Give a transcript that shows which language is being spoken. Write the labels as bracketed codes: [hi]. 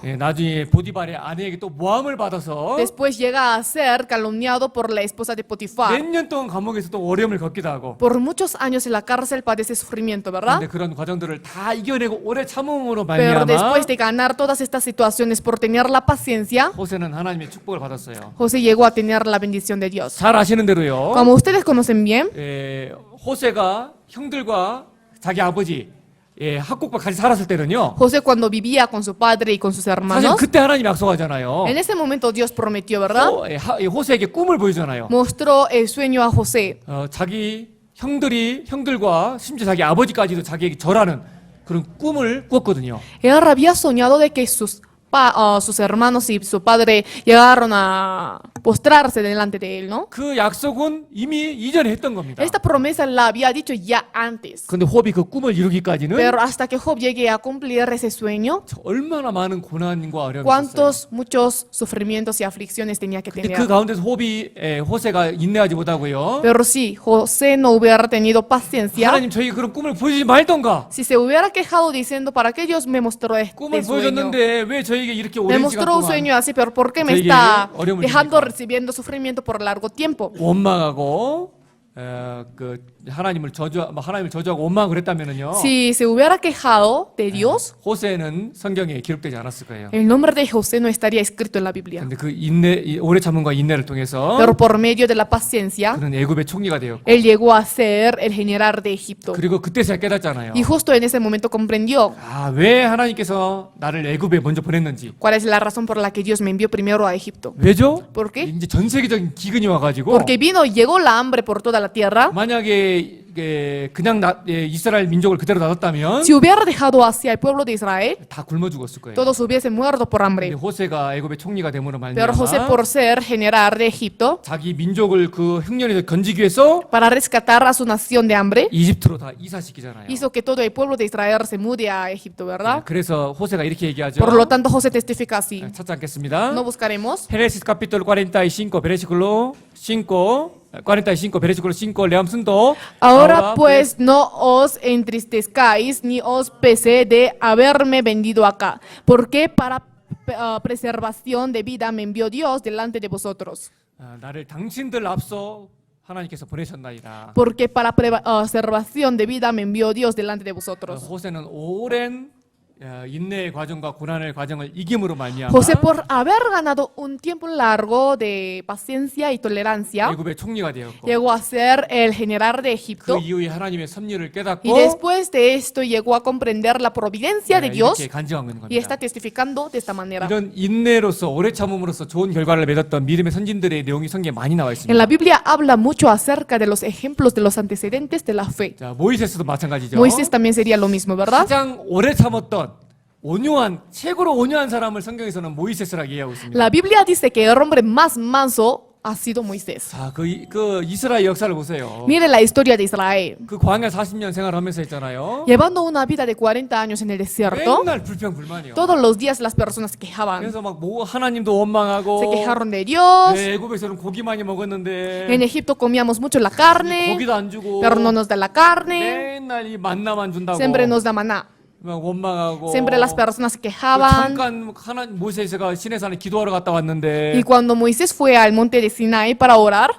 [ko] 예, 나중에 보디발의 아내에게 또 모함을 받아서 [es] después llega a ser calumniado por la esposa de [ko] 몇 [es] Potifar. [ko] 년 동안 감옥에서 또 어려움을 겪기도 하고 [es] Por muchos años en la cárcel padece sufrimiento, ¿verdad? [ko] 근데 그런 과정들을 다 이겨내고 오래 참음으로 [es] Pero [ko] 말미암아 [es] después de ganar todas estas situaciones por tener la paciencia, [ko] 호세는 하나님의 축복을 받았어요. [es] José llegó a tener la bendición de Dios. [ko] 잘 아시는 대로요. [es] Como ustedes conocen bien, [ko] 호세가 형들과 자기 아버지 학국과 같이 살았을 때는요. [es] José cuando vivía con su padre y con sus [ko] 사실 [es] hermanos, [ko] 그때 하나님 약속하잖아요. [es] en ese momento Dios prometió, ¿verdad? [ko] 호세에게 꿈을 보여주잖아요. [es] Mostró el sueño a José. [ko] 자기 형들과 심지어 자기 아버지까지도 자기에게 절하는 그런 꿈을 꾸었거든요. [es] Él había soñado de que sus hermanos y su padre llegaron a postrarse delante de él, ¿no? [ko] 그 약속은 이미 이전에 했던 겁니다. [es] Esta promesa la había dicho ya antes. [ko] 근데 홉이 그 꿈을 이루기까지는 [es] Pero hasta que Job llegue a cumplir ese sueño, [ko] 얼마나 많은 고난과 어려움이 있었어요. [es] cuántos, muchos sufrimientos y aflicciones tenía que [ko] 근데 그 [es] tener. [ko] 가운데서 호세가 인내하지 못하고요. [es] Pero si José no hubiera tenido paciencia, [ko] 하나님 저희 그런 꿈을 보여주지 말던가. [es] si se hubiera quejado diciendo, ¿para qué Dios me mostró este [ko] 꿈을 [es] sueño? [ko] 보여줬는데 왜 저에게 이렇게 [es] Me [ko] 오랜 시간 [es] mostró un [ko] 동안 [es] sueño así, pero ¿por qué me [ko] 저에게 [es] está [ko] 어려움을 [es] dejando [ko] 주십니까? [es] recibiendo sufrimiento por largo tiempo? [ko] 원망하고 하나님을 저주하고 원망을 그랬다면은요. [es] Si se hubiera quejado de Dios, [ko] 호세는 성경에 기록되지 않았을 거예요. [es] el nombre de José no estaría escrito en la Biblia. [ko] 근데 그 오래 참음과 인내를 통해서 [es] Pero por medio de la paciencia, [ko] 그는 애굽의 총리가 되었고 [es] él llegó a ser el general de Egipto. [ko] 그리고 그때서야 깨닫잖아요. [es] Y justo en ese momento comprendió [ko] 왜 하나님께서 나를 애굽에 먼저 보냈는지. [es] cuál es la razón por la que Dios me envió primero a Egipto. [ko] 왜죠? [es] ¿Por qué? [ko] 이제 전 세계적인 기근이 와가지고 [es] Porque llegó la hambre por toda la tierra. [ko] 만약에 그냥 이스라엘 민족을 그대로 놔뒀다면 [es] Si hubiera dejado hacia el pueblo de Israel, [ko] 다 굶어 죽었을 거예요. [es] todos hubiesen muerto por [ko] 근데 [es] hambre. [ko] 호세가 애굽의 총리가 됨으로 [es] Pero José, [ko] 말미암아 [es] por ser general de Egipto, [ko] 자기 민족을 그 흉년에서 건지기 위해서 [es] para rescatar a su nación de hambre, [ko] 이집트로 다 이사시키잖아요. [es] hizo que todo el pueblo de Israel se mude a Egipto, ¿verdad? [ko] 그래서 호세가 이렇게 얘기하죠. [es] Por lo tanto, José testifica así. [ko] 찾지 않겠습니다. [es] No buscaremos. Génesis capítulo 45, versículo 5, 45, versículo 5, leamos todo. Ahora pues no os entristezcáis ni os pese de haberme vendido acá, porque para preservación de vida me envió Dios delante de vosotros. [ko] 나를 당신들 앞서 하나님께서 보내셨나이다. [es] Porque para preservación de vida me envió Dios delante de vosotros. [ko] 호세는 오랜 인내의 과정과 고난의 과정을 이김으로 말미암아 [es] José, por haber ganado un tiempo largo de paciencia y tolerancia, [ko] 애굽의 총리가 되었고 [es] llegó a ser el general de [ko] 그 [es] Egipto. [ko] 이후에 하나님의 섭리를 깨닫고 [es] Y después de esto llegó a comprender la providencia de Dios [ko] 이렇게 간증하고 있는 [es] y está [ko] 겁니다. [es] testificando de esta manera. [ko] 이런 인내로서 오래 참음으로써 좋은 결과를 맺었던 믿음의 선진들의 내용이 성경에 많이 나와 [es] En [ko] 있습니다. [es] la Biblia habla mucho acerca de los ejemplos de los antecedentes de la fe. [ko] 자, 모이세스도 마찬가지죠. [es] Moisés también sería lo mismo, ¿verdad? [ko] 가장 오래 참았던 최고로 온유한 사람을 성경에서는 모이세스라고 얘기하고 있습니다. [es] La Biblia dice que el hombre más manso ha sido Moisés. [ko] 자, 그 이스라엘 역사를 보세요. [es] Mire la historia de Israel. [ko] 그 광야 40년 생활하면서 했잖아요. [es] Llevando una vida de 40 años en el desierto, [ko] 맨날 불평불만이요. [es] todos los días las personas se quejaban. [ko] 그래서 막 뭐 하나님도 원망하고 [es] Se quejaron de Dios. [ko] 애굽에서는 고기 많이 먹었는데 [es] En Egipto comíamos mucho la carne, [ko] 고기도 안 주고 [es] pero no nos da la carne. [ko] 맨날 이 만나만 준다고 [es] Siempre nos da maná. [ko] 막 원망하고 [es] Siempre las personas se [ko] 그 [es] quejaban. [ko] 잠깐 모세가 시내산에 기도하러 갔다 왔는데 [es] Y cuando Moisés fue al monte de Sinaí para orar,